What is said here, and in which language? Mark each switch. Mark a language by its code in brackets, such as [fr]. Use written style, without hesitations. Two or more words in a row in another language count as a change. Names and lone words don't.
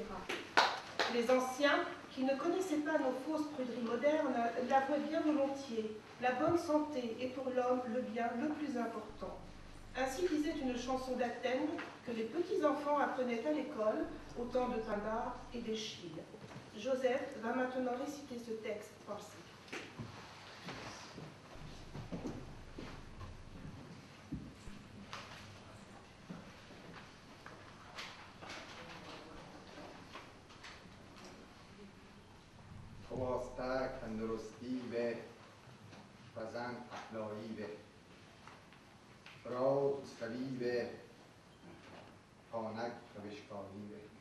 [fr] Les anciens, qui ne connaissaient pas nos fausses pruderies modernes, l'avouaient bien volontiers. La bonne santé est pour l'homme le bien le plus important. Ainsi disait une chanson d'Athènes que les petits-enfants apprenaient à l'école au temps de Pindare et d'Échille. Joseph va maintenant réciter ce texte parsi. [pal] خواستک تندرستی به و زن اخلاقی به براد سوی به خانک روشکاری به